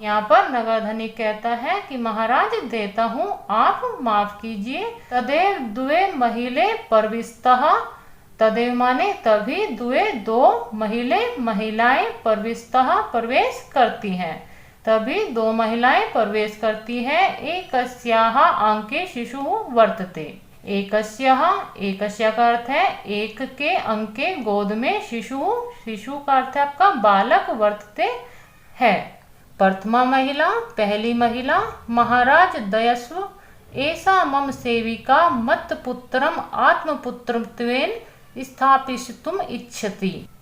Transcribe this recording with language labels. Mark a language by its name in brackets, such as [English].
[Hindi] यहाँ पर नगरधनी कहता है कि महाराज देता हूँ आप माफ कीजिए। [Sanskrit] तदेव द्वे महिले प्रविष्टः। [Hindi] तदेव माने तभी, द्वे दो, महिलाएं प्रविष्टः प्रवेश करती हैं, तभी दो महिलाएं प्रवेश करती हैं। [Sanskrit] एकस्याः अंके शिशु वर्तते। [Hindi] एकस्य का अर्थ है एक के, अंके गोद में, शिशु का अर्थ है आपका बालक, वर्तते है। [Sanskrit] प्रथमा महिला [Hindi] पहली महिला। [Sanskrit] महाराज दयस्व ऐसा मम सेविका मत पुत्रम आत्मपुत्रत्वेन स्थापितुम इच्छति।